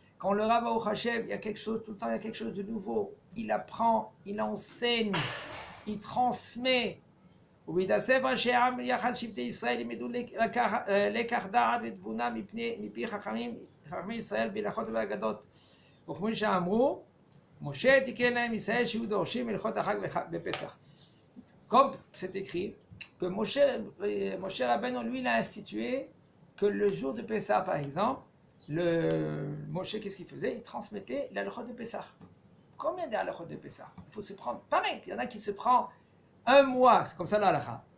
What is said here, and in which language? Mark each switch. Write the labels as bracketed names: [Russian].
[French] Quand le Rav Baruch Hashem, il y a quelque chose, tout le temps il y a quelque chose de nouveau. Il apprend, il enseigne, il transmet. [Hebrew] ובהתאסף ראשי העם יחד שבטי ישראל ילמדו לקח דעת ותבונה מפי חכמי ישראל בהלכות ובאגדות. וכמו שאמרו, משה תיקן להם ישראל שהיו דורשים הלכות החג בפסח. [French] Comme c'est écrit, que Moshe Rabbeinu, lui, il a institué que le jour de Pessah, par exemple, Moshe, qu'est-ce qu'il faisait? Il transmettait la halachot de Pessah. Combien de halachot de Pessah? Il faut se prendre, pareil, il y en a qui se prend un mois, c'est comme ça la halakha.